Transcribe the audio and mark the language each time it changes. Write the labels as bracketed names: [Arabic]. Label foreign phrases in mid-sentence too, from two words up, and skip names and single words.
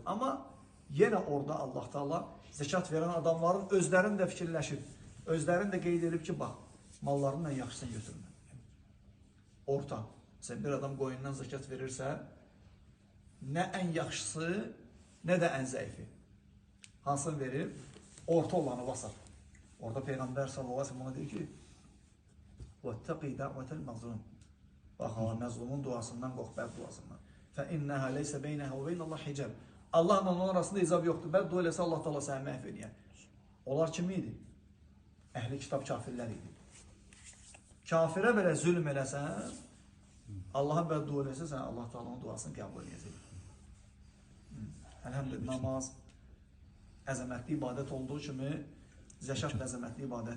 [Azerbaijani] Amma yenə orada Allah Teala zəkat verən adamların özlərini də fikirləşib, özlərini də qeyd edib ki, bax, mallarından yaxşısını götürmə. Orta. Sən bir adam qoyundan zəkat verirsə, nə ən yaxşısı, nə də ən zəifi. Hansını verir? Orta olanı basar. Orada Peyğəmbər [Arabic] صلى الله عليه وسلم [Azerbaijani] ona deyir ki, [Arabic] وَاتَّقِي دَعْوَةَ الْمَظْلُمِ [Azerbaijani] bax, məzlumun duasından qorx, bəd duasından. [Arabic] فَإِنَّهَا لَيْسَ بَيْنَهَا وَبَيْنَ اللّٰهِ حِجَابٍ [Azerbaijani] Allahla onun arasında icab yoxdur. Bəd dua eləsə Allah Teala səni məhv edir. Onlar kim idi? Əhli kitab kafirlər idi. Kafirə belə zülm eləsən, Allaha bəd dua eləsə, sən Allah Teala'nın duasını qəbul edəcək. Əlhəmdülillah, namaz əzəmətli ibadət olduğu kimi zəkat əzəmətli ibadətdir.